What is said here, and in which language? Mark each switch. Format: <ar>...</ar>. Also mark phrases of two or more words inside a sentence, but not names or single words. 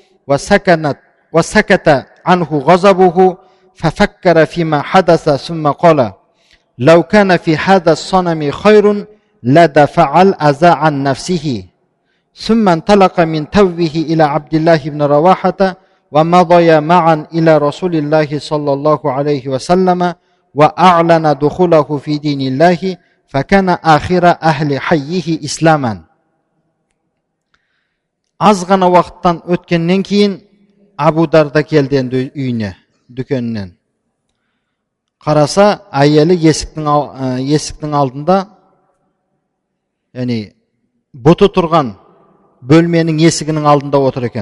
<ar>وسكت عنه غضبه ففكر فيما حدث ثم قال لو كان في هذا الصنم خير لدفع الأذى عن نفسه ثم انطلق من توه إلى عبد الله بن رواحة ومضي معا إلى رسول الله صلى الله عليه وسلم وأعلن دخوله في دين الله فكان آخر أهل حيه إسلاما.</ar> <kk>Az ғана уақыттан өткеннен кейін Абу Дарда келді енді үйіне, дүкенінен. Қараса, әйелі есіктің алдында, яғни бұты тұрған бөлменің есігінің алдында отыр екен.</kk>